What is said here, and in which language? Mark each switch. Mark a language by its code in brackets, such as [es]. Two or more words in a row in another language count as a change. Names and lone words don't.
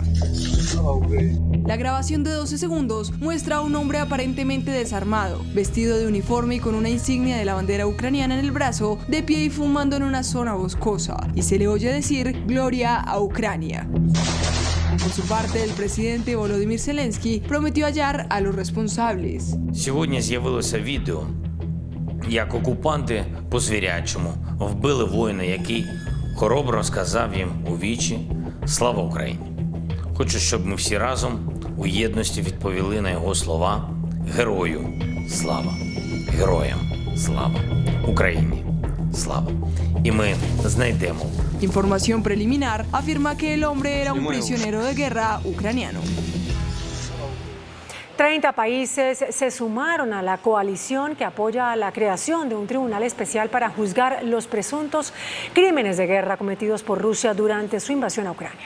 [es] La grabación de 12 segundos muestra a un hombre aparentemente desarmado, vestido de uniforme y con una insignia de la bandera ucraniana en el brazo, de pie y fumando en una zona boscosa, y se le oye decir «Gloria a Ucrania». Por su parte, el presidente Volodymyr Zelensky prometió hallar a los responsables. [uk] Сьогодні з'явилося відео, як окупанти по-звірячому вбили воїна, який хоробро сказав їм у вічі «Слава Україні». Хочу, щоб ми всі разом у єдності відповіли на його слова «Герою слава! Героям слава! Україні слава!» І ми знайдемо. [es] Información preliminar afirma que el hombre era un prisionero de guerra ucraniano. 30 países se sumaron a la coalición que apoya la creación de un tribunal especial para juzgar los presuntos crímenes de guerra cometidos por Rusia durante su invasión a Ucrania.